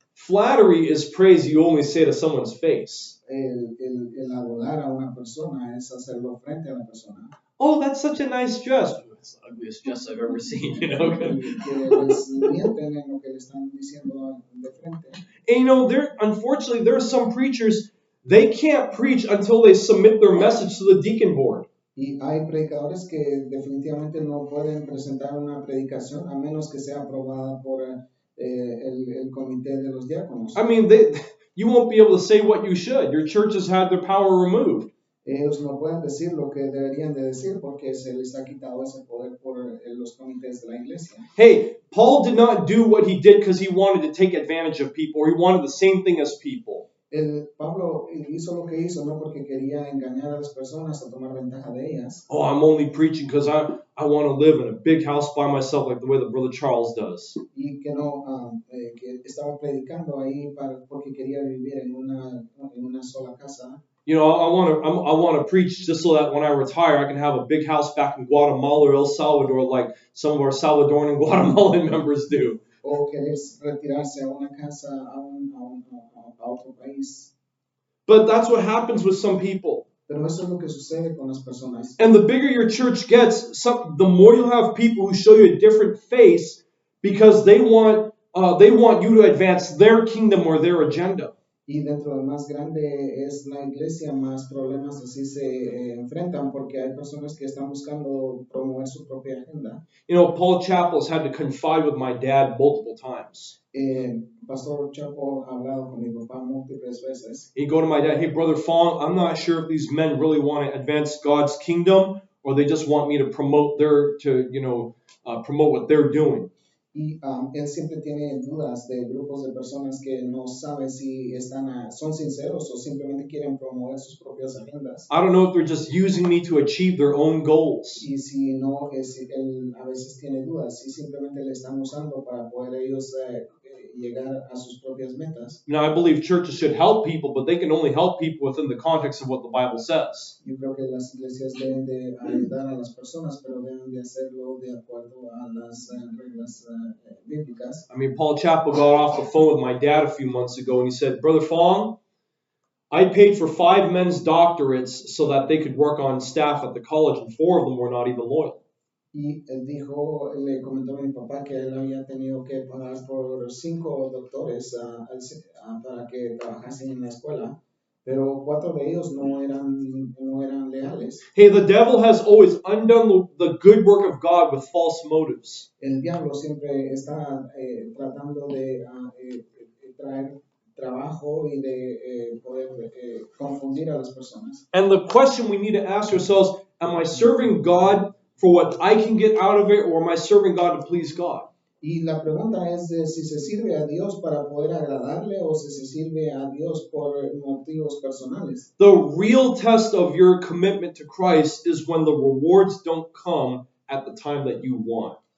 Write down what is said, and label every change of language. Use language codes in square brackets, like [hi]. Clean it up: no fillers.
[en] Flattery is praise you only say to someone's face. [es] El adorar a una persona es hacerlo frente a la persona. [en] Oh, that's such a nice dress. It's the ugliest dress I've ever seen, [es] Que les mienten en lo que le están diciendo de frente. [en] And unfortunately, there are some preachers, they can't preach until they submit their message to the deacon board. [es] Y hay predicadores que definitivamente no pueden presentar una predicación a menos que sea aprobada por el comité de los diáconos. [en] I mean, you won't be able to say what you should. Your church has had their power removed. [es] Ellos no pueden decir lo que deberían de decir porque se les ha quitado ese poder por los comités de la iglesia. [en] Hey, Paul did not do what he did because he wanted to take advantage of people or he wanted the same thing as people. [es] Pablo hizo lo que hizo no porque quería engañar a las personas o tomar ventaja de ellas. [en] Oh, I'm only preaching because I want to live in a big house by myself like the way that Brother Charles does. [es] Y que no, que estaba predicando ahí porque quería vivir en una sola casa. [en] You know, I want to preach just so that when I retire, I can have a big house back in Guatemala or El Salvador like some of our Salvadoran and Guatemalan members do. [es] O querer retirarse a una casa a otro país. [en] But that's what happens with some people. [es] Pero eso es lo que sucede con las personas. [en] And the bigger your church gets, the more you'll have people who show you a different face because they want you to advance their kingdom or their agenda. [es] Y dentro de más grande es la iglesia, más problemas así se enfrentan porque hay personas que están buscando promover su propia agenda. [en] You know, Paul Chappell has had to confide with my dad multiple times. [es] Pastor Chapo ha hablado con mi papá múltiples veces. [en] He'd go to my dad, hey, Brother Fong, I'm not sure if these men really want to advance God's kingdom or they just want me to promote promote what they're doing. [es] Y él siempre tiene dudas de grupos de personas que no saben si son sinceros o simplemente quieren promover sus propias agendas. [en] I don't know if they're just using me to achieve their own goals. [es] Y si no, él a veces tiene dudas, si simplemente le están usando para poder ellos llegar a sus propias metas. [en] Now, I believe churches should help people, but they can only help people within the context of what the Bible says. [es] Yo creo que las iglesias deben de ayudar a las personas, pero deben de hacerlo de acuerdo a las reglas bíblicas. [en] I mean, Paul Chappell got off the phone with my dad a few months ago, and he said, Brother Fong, I paid for 5 men's doctorates so that they could work on staff at the college, and 4 of them were not even loyal. [es] Y él le comentó a mi papá que él había tenido que pagar por 5 doctores para que trabajasen en la escuela, pero 4 de ellos no eran leales. [en] Hey, the devil has always undone the good work of God with false motives. [es] El diablo siempre está tratando de traer trabajo y de poder confundir a las personas. [en] And the question we need to ask ourselves, am I serving God for what I can get out of it, or am I serving God to please God? [es] Y la pregunta es de si se sirve a Dios para poder agradarle o si se sirve a Dios por motivos personales. [en] The real test of your commitment to Christ is when the rewards don't come at the time that you want.